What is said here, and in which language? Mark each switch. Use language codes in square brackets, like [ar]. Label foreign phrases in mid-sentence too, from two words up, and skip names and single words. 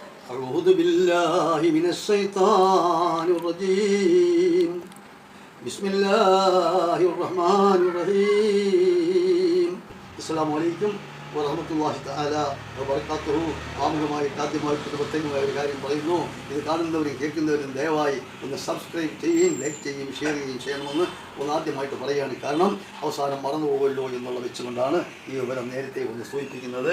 [ar] أعوذ بالله من الشيطان الرجيم بسم الله الرحمن الرحيم السلام عليكم ورحمة الله تعالى وبركاته. [ml] ആമുഖമായിട്ട് ആദ്യമായിട്ട് പ്രത്യേകമായ ഒരു കാര്യം പറയുന്നു. ഇത് കാണുന്നവരും കേൾക്കുന്നവരും ദയവായി ഒന്ന് സബ്സ്ക്രൈബ് ചെയ്യുകയും ലൈക്ക് ചെയ്യുകയും ഷെയർ ചെയ്യുകയും ചെയ്യണമെന്ന് ആദ്യമായിട്ട് പറയുകയാണ്. കാരണം അവസാനം മറന്നു പോകുമല്ലോ എന്നുള്ള വെച്ചുകൊണ്ടാണ് ഈ വിവരം നേരത്തെ ഒന്ന് സൂചിപ്പിക്കുന്നത്.